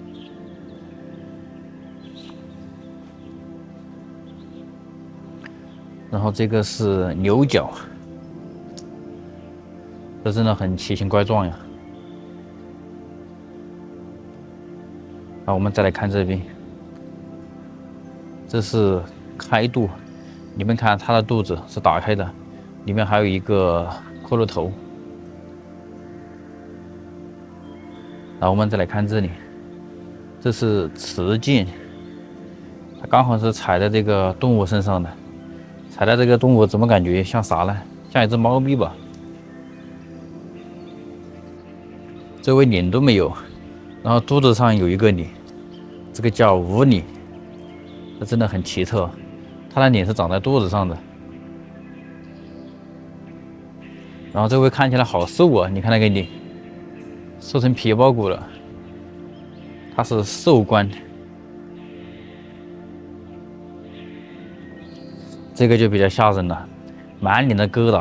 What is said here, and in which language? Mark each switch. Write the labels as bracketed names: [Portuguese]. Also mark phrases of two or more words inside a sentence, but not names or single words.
[Chinese] 然後這個是牛角，這真的很奇形怪狀呀。好，我們再來看這邊，這是開肚。你們看，它的肚子是打開的，裡面還有一個骷髏頭。然後我們再來看這裡，這是持劍，它剛好是踩在這個動物身上的。踩在這個動物怎麼感覺像啥呢？像一隻貓咪吧。這位臉都沒有，然後肚子上有一個臉，這個叫無臉，這真的很奇特。他的臉是長在肚子上的，然後這位看起來好瘦啊！你看那個臉，瘦成皮包骨了。他是壽官，這個就比較嚇人了，滿臉的疙瘩。